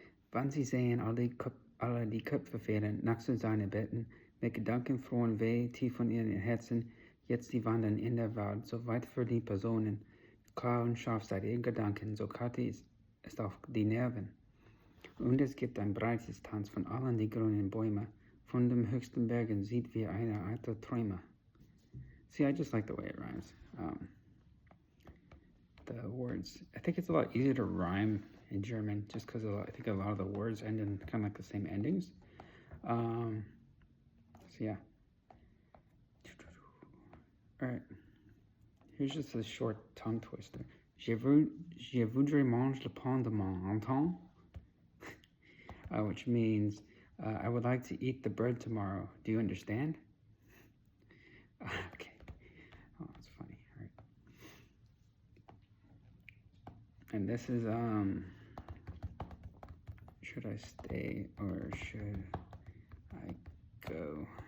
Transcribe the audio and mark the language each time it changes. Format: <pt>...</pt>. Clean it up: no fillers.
<de>Wann Sie sehen alle die Köpfe fehlen, nach zu seinen Betten, mit Gedanken flohen weh, tief von ihren Herzen, jetzt die wandern in der Welt, so weit für die Personen, klar und scharf seid ihr Gedanken, so kalt ist auf die Nerven. Und es gibt ein breites Tanz von allen die grünen Bäume, von dem höchsten Bergen sieht wie eine alte Träume.</de> <en>See, I just like the way it rhymes. The words, I think it's a lot easier to rhyme in German, just because I think a lot of the words end in kind of like the same endings. So yeah. All right. Here's just a short tongue twister.</en> <fr>Je voudrais manger le pain demain, entends?</fr> <en>Which means I would like to eat the bread tomorrow. Do you understand? Okay. Oh, that's funny. All right. And this is should I stay or should I go?</en>